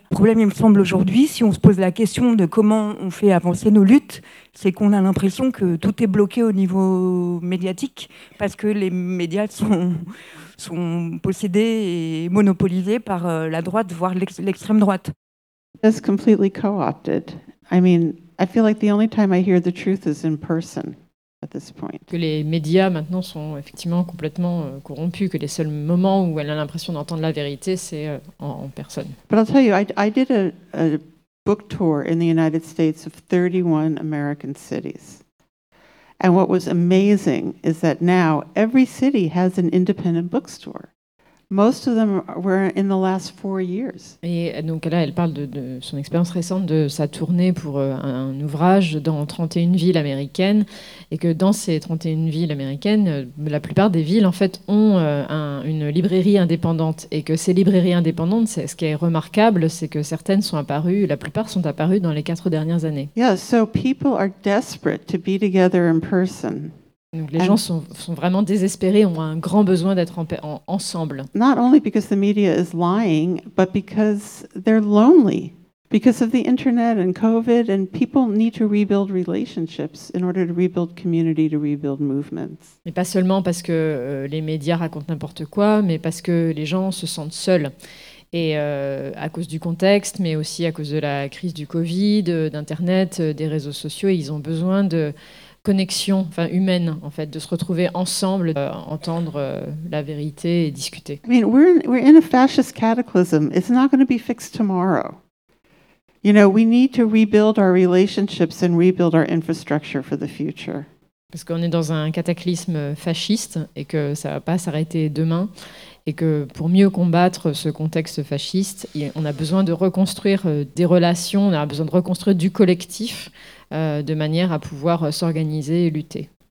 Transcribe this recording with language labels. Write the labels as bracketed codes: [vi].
[fr] Le problème, il me semble, aujourd'hui, si on se pose la question de comment on fait avancer nos luttes, c'est qu'on a l'impression que tout est bloqué au niveau médiatique, parce que les médias sont possédés et monopolisés par la droite, voire l'extrême droite. [en] That's completely co-opted. I mean, I feel like the only time I hear the truth is in person at this point. [fr] Que les médias maintenant sont effectivement complètement corrompus, que les seuls moments où elle a l'impression d'entendre la vérité, c'est en personne. [en] But I'll tell you, I did a book tour in the United States of 31 American cities. And what was amazing is that now every city has an independent bookstore. Most of them were in the last 4 years. [fr] Et donc là, elle parle de son expérience récente de sa tournée pour un ouvrage dans 31 villes américaines, et que dans ces 31 villes américaines, la plupart des villes en fait ont une librairie indépendante, et que ces librairies indépendantes, ce qui est remarquable, c'est que certaines sont apparues, la plupart sont apparues dans les 4 dernières années. [en] Yeah, so people are desperate to be together in person. [fr] Donc les gens sont vraiment désespérés, ont un grand besoin d'être ensemble. [en] Not only because the media is lying, but because they're lonely. Because of the internet and COVID, and people need to rebuild relationships in order to rebuild community, to rebuild movements. [fr] Mais pas seulement parce que les médias racontent n'importe quoi, mais parce que les gens se sentent seuls. Et à cause du contexte, mais aussi à cause de la crise du COVID, d'Internet, des réseaux sociaux, ils ont besoin de connexion, enfin humaine, en fait, de se retrouver ensemble, entendre la vérité et discuter. [en] I mean, we're in a fascist cataclysm. It's not going to be fixed tomorrow. You know, we need to rebuild our relationships and rebuild our infrastructure for the future. [fr] Parce qu'on est dans un cataclysme fasciste et que ça va pas s'arrêter demain. Et que pour mieux combattre ce contexte fasciste, on a besoin de reconstruire des relations, on a besoin de reconstruire du collectif de manière à pouvoir s'organiser et lutter.